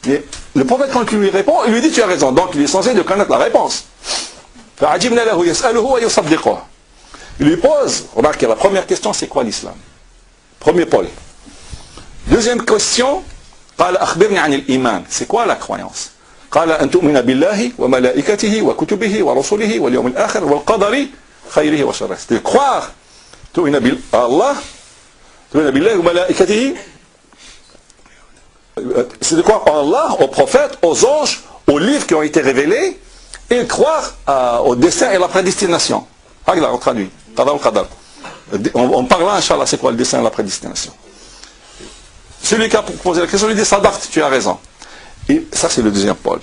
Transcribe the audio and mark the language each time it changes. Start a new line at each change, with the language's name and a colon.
French: Mais le prophète, quand il lui répond, il lui dit tu as raison. Donc il est censé de connaître la réponse. Il lui pose, remarquez, la première question, c'est quoi l'islam? Premier pôle. Deuxième question, c'est quoi la croyance?
Arabic: قال أن تؤمن بالله وملائكته وكتبه ورسله واليوم الآخر والقدر خيره وشره.
French: C'est de croire
Arabic: تؤمن بالله تؤمن بالله وملائكته.
French: C'est de croire en Allah, aux prophètes, aux anges, aux livres qui ont été révélés et croire au destin et la prédestination. Regarde, on traduit. On parle là, Inch'Allah, c'est quoi le destin et la prédestination? Celui qui a posé la question lui dit Sadaqt, tu as raison. Et ça, c'est le deuxième pôle.